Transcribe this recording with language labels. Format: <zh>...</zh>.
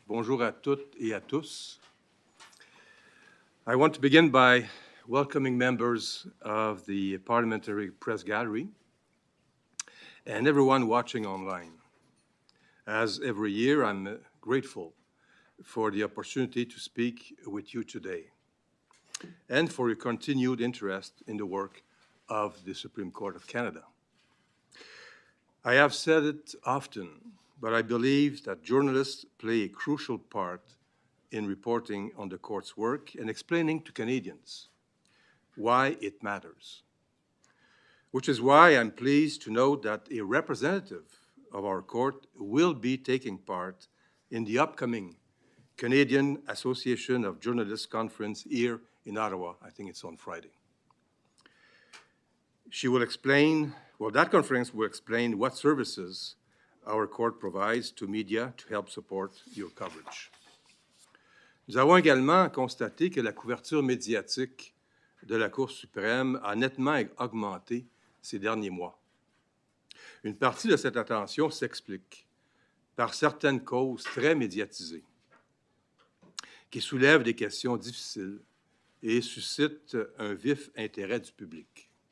<fr>Bonjour à toutes et à tous.</fr> <en>I want to begin by welcoming members of the Parliamentary Press Gallery and everyone watching online. As every year, I'm grateful for the opportunity to speak with you today and for your continued interest in the work of the Supreme Court of Canada. I have said it often, but I believe that journalists play a crucial part in reporting on the court's work and explaining to Canadians why it matters, which is why I'm pleased to note that a representative of our court will be taking part in the upcoming Canadian Association of Journalists Conference here in Ottawa. I think it's on Friday. She will explain, well, that conference will explain what services our court provides to media to help support your coverage.</en> <fr>Nous avons également constaté que la couverture médiatique de la Cour suprême a nettement augmenté ces derniers mois. Une partie de cette attention s'explique par certaines causes très médiatisées qui soulèvent des questions difficiles et suscitent un vif intérêt du public.</fr>